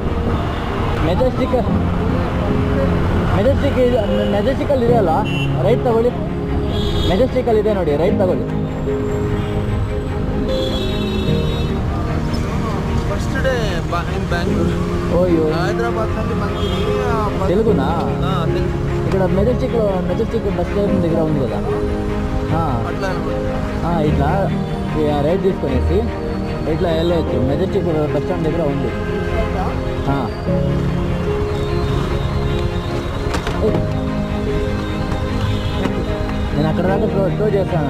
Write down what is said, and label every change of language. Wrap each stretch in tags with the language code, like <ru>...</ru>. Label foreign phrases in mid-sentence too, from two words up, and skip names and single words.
<kn>ಮೆಜೆಸ್ಟಿಕಲ್ಲಿ ಇದೆ ಅಲ್ಲ, ರೈಟ್ ತಗೊಳ್ಳಿ. ಮೆಜೆಸ್ಟಿಕಲ್ಲಿ ಇದೆ ನೋಡಿ, ರೈಟ್ ತಗೊಳ್ಳಿ.</kn> <en>first day in Bangalore. ಓಯ್ಯೋ,</en> <kn>హైదరాబాద్ನಲ್ಲಿ ಬಂದಿದ್ದೀನಿ.</kn> <te>తెలుగునా? ఇక్కడ మెజెస్టిక్</te> <en>bus station</en> <te>దగ్గర ఉంది కదా. ఇట్లా రైట్ తీసుకొనేసి ఇట్లా వెళ్ళవచ్చు. మెజెస్టిక్</te> <en>bus stand</en> <te>దగ్గర ఉంది. నేను అక్కడ దాకా స్టో చేస్తాను.</te>